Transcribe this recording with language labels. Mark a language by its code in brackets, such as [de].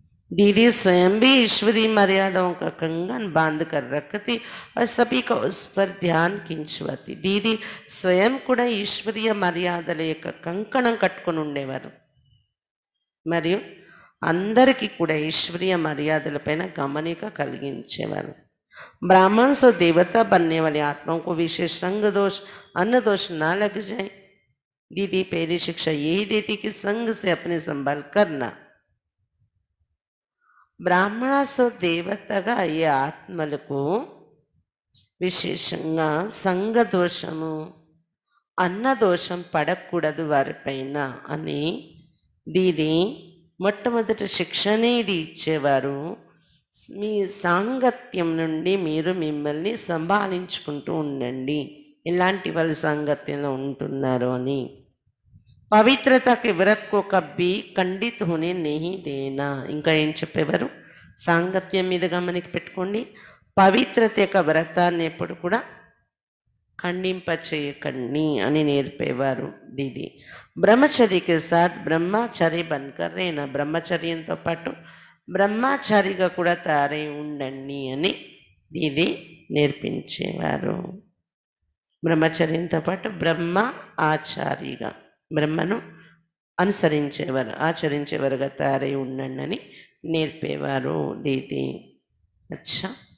[hi] दीदी स्वयं भी ईश्वरीय मर्यादाओं का कंगन बांध कर रखती और सभी का उस पर ध्यान खिंचवाती। [te] दीदी स्वयं కూడా ఈశ్వరీయ మర్యాదల యొక్క కంకణం కట్టుకొని ఉండేవారు మరియు అందరికీ కూడా ఈశ్వరీయ మర్యాదలపైన గమనిక కలిగించేవారు। [hi] ब्राह्मण से देवता बनने वाली आत्माओं को विशेष संग दोष अन्न दोष ना लग जाए। दीदी पहली शिक्षा यही देती कि संग से अपने संभाल करना। [te] బ్రాహ్మణ సో దేవతగా అయ్యే ఆత్మలకు విశేషంగా సంఘదోషము అన్నదోషం పడకూడదు వారిపైన అని దీది మొట్టమొదటి శిక్షనే ఇది ఇచ్చేవారు। మీ సాంగత్యం నుండి మీరు మిమ్మల్ని సంభాళించుకుంటూ ఉండండి, ఎలాంటి వాళ్ళ సాంగత్యంలో ఉంటున్నారు అని। [hi] పవిత్రత के व्रत को कभी खंडित होने नहीं देना। [te] ఇంకా ఏం చెప్పేవారు? సాంగత్యం మీద గమనిక పెట్టుకోండి, పవిత్రత యొక్క వ్రతాన్ని ఎప్పుడు కూడా ఖండింప చేయకండి అని నేర్పేవారు దీది। [hi] బ్రహ్మచర్య के साथ ब्रह्मचारी बनकर रहना। [te] బ్రహ్మచర్యంతో పాటు బ్రహ్మచారిగా కూడా తయారై ఉండండి అని ఇది నేర్పించేవారు. బ్రహ్మచర్యంతో పాటు బ్రహ్మ ఆచారిగా, బ్రహ్మను అనుసరించేవారు, ఆచరించేవారుగా తయారై ఉండండి అని నేర్పేవారు దీది. అచ్చా.